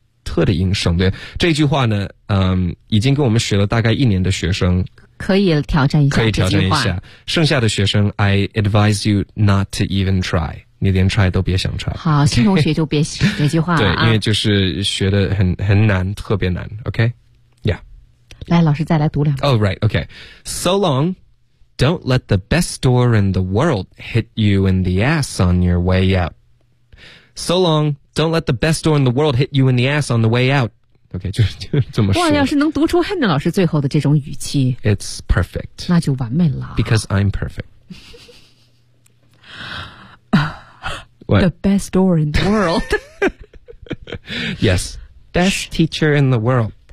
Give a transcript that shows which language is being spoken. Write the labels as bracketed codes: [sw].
[zh] 特的音省略，这句话呢，已经跟我们学了大概一年的学生可以挑战一下，可以挑战一下。剩下的学生 ， [en] I advise you not to even try， [zh] 你连 try 都别想 try。好，新同学就别学这句话了、啊。对，因为就是学的很难，特别难。 [en] OK， yeah， [zh] 来，老师再来读两遍。 [en] Oh right, OK. So long, don't let the best door in the world hit you in the ass on your way out. So long. Don't let the best door in the world hit you in the ass on the way out. [zh] OK, 就这么说。哇，要是能读出汉娜老师最后的这种语气。 [en] It's perfect. [zh] 那就完美了。 [en] Because I'm perfect. What? The best door in the world. Yes, best teacher in the world.